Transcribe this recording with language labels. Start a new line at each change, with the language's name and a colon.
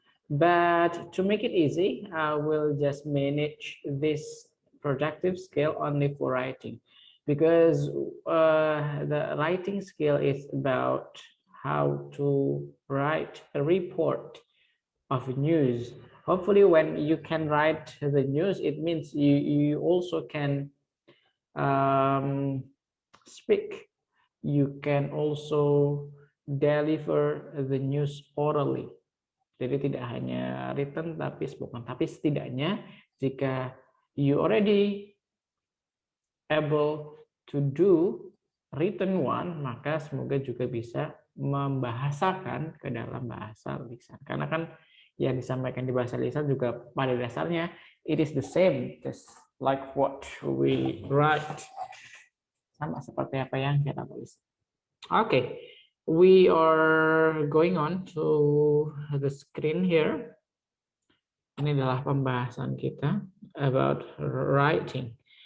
English: But to make it easy, I will just manage this productive skill only for writing because the writing skill is about how to write a report of news. Hopefully, when you can write the news, it means you also can um, speak. You can also deliver the news orally.
Indonesian: Jadi tidak hanya written tapi spoken. Tapi setidaknya jika you already able to do written one, maka semoga juga bisa membahasakan ke dalam bahasa lisan. Karena kan yang disampaikan di bahasa lisan juga pada dasarnya it is the same, just like what we write. Sama seperti apa yang kita tulis.
English: Okay, we are going on to the screen here.
Indonesian: Ini adalah pembahasan kita about writing.